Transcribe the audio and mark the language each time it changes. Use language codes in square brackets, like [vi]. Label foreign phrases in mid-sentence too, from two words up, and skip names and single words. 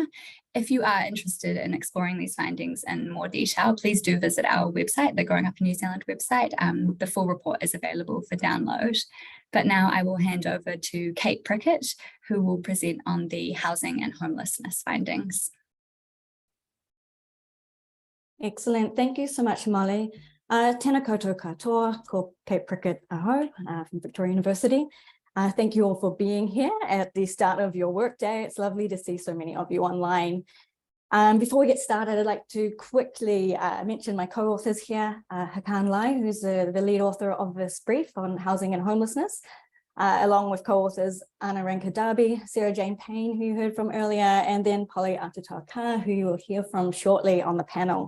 [en] If you are interested in exploring these findings in more detail, please do visit our website, the Growing Up in New Zealand website. The full report is available for download. But now I will hand over to Kate Prickett, who will present on the housing and homelessness findings. Excellent. Thank you so much, Molly. [mi] Tēnā koutou katoa, ko Kate Prickett aho from Victoria University. [en] Thank you all for being here at the start of your workday. It's lovely to see so many of you online. Before we get started, I'd like to quickly mention my co-authors here, Hakan Lai, who's the lead author of this brief on housing and homelessness, along with co-authors Anna Ranka Darby, Sarah Jane Payne, who you heard from earlier, and then Polly Atutaka, who you will hear from shortly on the panel.